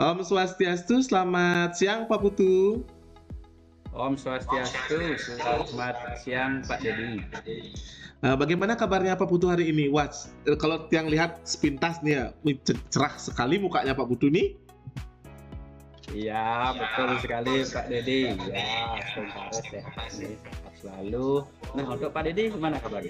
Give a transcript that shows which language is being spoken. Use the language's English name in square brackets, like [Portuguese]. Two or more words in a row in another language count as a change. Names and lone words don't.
[Indonesian] Swastiastu, selamat siang Pak Putu. [Balinese] Om Swastiastu, [Indonesian] selamat siang Pak Dedi. Bagaimana kabarnya Pak Putu hari ini? Wah, kalau yang lihat sepintas nih ya, cerah sekali mukanya Pak Putu nih. Iya, betul sekali Pak Dedi. Ya, semoga sehat nih, sehat selalu. Nah, untuk Pak Dedi gimana kabarnya?